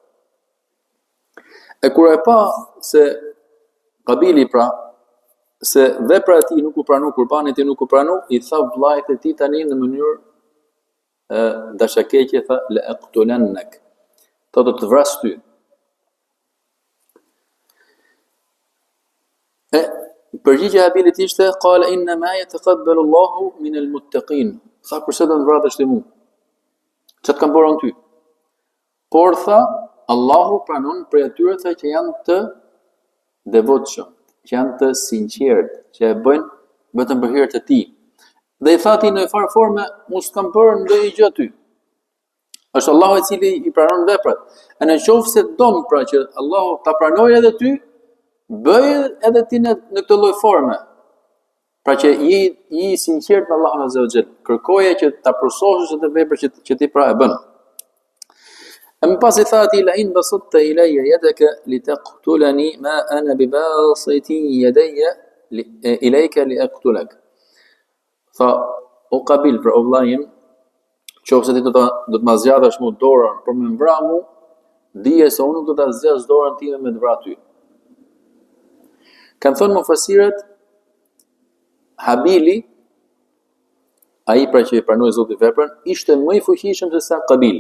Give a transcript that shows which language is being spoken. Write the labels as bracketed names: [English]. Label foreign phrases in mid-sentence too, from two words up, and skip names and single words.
[Albanian] E kur e pa se Kabili, pra, se vepra e tij nuk u pranu, qurbani i tij nuk u pranu, i tha vllajt e tij tani në mënyrë dashakeqje, tha [Arabic] لأقتلنك, [Albanian] do të vras ty. Përgjigja e Habilit ishte [Arabic] قال إنما يتقبل الله من المتقين. [Albanian] Tha përse do të vratesh ti mua? Çfarë kanë bërë ty? Por tha Allahu pranon për atyre që janë të devotshëm, që janë të sinqertë, që e bëjnë vetëm për hir të tij. Dhe i thati në farë forme, mos kam bërë ndonjë gjë ty. Është Allahu i cili i pranon veprat. E në qoftë se don, pra, që Allahu ta pranojë edhe ty, bëj edhe ti në këtë lloj forme. Pra që je i sinqert me Allahun [Arabic] عز وجل. [Albanian] Kërkoje që ta përsosësh atë vepër që ti pra e bën. E më pas i thati [Arabic] لئن بسطت إلي يدك لتقتلني ما أنا بباسط يدي إليك لأقتلك. [Albanian] Tha, o Kabil, pra o vllajim, qofse ti do të ma zgjatësh mu dorën për me mbra mu, dije se unë nuk do ta zgjas dorën time me të vra ty. Kanë thënë mufasirët, Habili, ai pra që i pranoi Zotit veprën, ishte më i fuqishëm se sa Kabili.